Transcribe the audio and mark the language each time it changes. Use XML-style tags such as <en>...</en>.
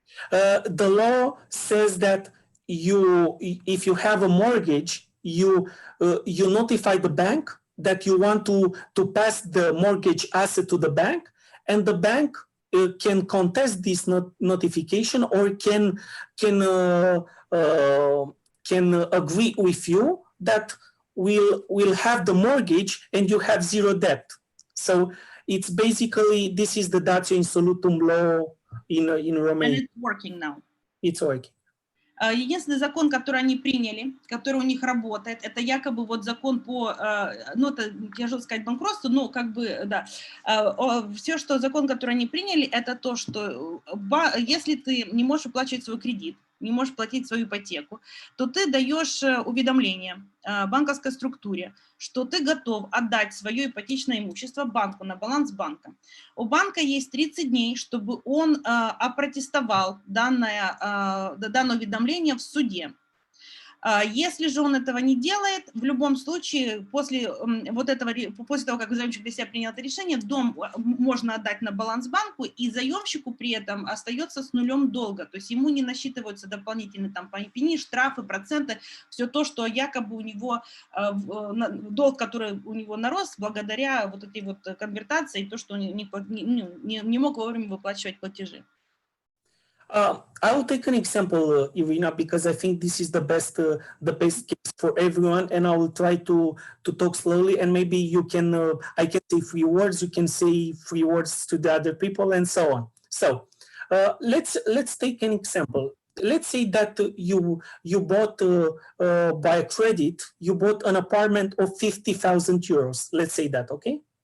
<en>The law says that if you have a mortgage, you notify the bank that you want to pass the mortgage asset to the bank, and the bank can contest this notification or can agree with you that, will have the mortgage and you have zero debt. So it's basically, this is the datio insolutum law in Romania. And it's working now. It's working.</en> <ru>Единственный закон, который они приняли, который у них работает, это якобы вот закон по, ну, это тяжело сказать банкротству, но как бы, да, все, что закон, который они приняли, это то, что если ты не можешь оплачивать свой кредит, не можешь платить свою ипотеку, то ты даешь уведомление банковской структуре, что ты готов отдать свое ипотечное имущество банку на баланс банка. У банка есть 30 дней, чтобы он опротестовал данное уведомление в суде. Если же он этого не делает, в любом случае, после того, как заемщик для себя принял это решение, дом можно отдать на баланс банку, и заемщику при этом остается с нулем долга. То есть ему не насчитываются дополнительные там пени, штрафы, проценты, все то, что якобы у него, долг, который у него нарос благодаря вот этой вот конвертации, то, что он не мог вовремя выплачивать платежи.</ru> <en>I will take an example, Irina, because I think this is the best case for everyone, and I will try to talk slowly, and maybe you can, I can say 3 words, you can say 3 words to the other people, and so on. So let's take an example. Let's say that you bought by a credit, you bought an apartment of 50,000 euros. Let's say that, okay?</en>